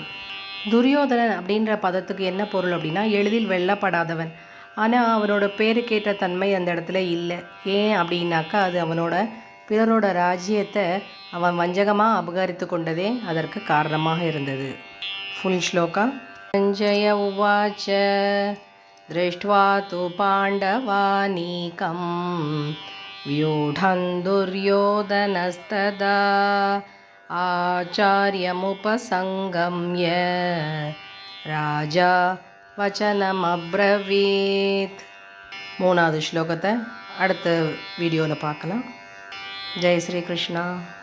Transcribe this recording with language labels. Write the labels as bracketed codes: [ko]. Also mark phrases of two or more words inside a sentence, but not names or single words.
[ta] துரியோதனன் அப்படின்ற பதத்துக்கு என்ன பொருள் அப்படின்னா, எளிதில் வெல்லப்படாதவன். ஆனால் அவனோட பேருக்கேற்ற தன்மை அந்த இடத்துல இல்லை. ஏன் அப்படின்னாக்கா, அது அவனோட பிறரோட ராஜ்யத்தை அவன் வஞ்சகமாக அபகரித்து கொண்டதே அதற்கு காரணமாக இருந்தது. [sa] फुल श्लोका. सञ्जय उवाच दृष्ट्वा तु पाण्डवानीकं व्यूढं दुर्योधनस्तदा आचार्यमुपसङ्गम्य राजा वचनमब्रवीत्. [ta] 3வது ஸ்லோகத்தை அடுத்த வீடியோவில் பார்க்கலாம். ஜெய் ஸ்ரீ கிருஷ்ணா.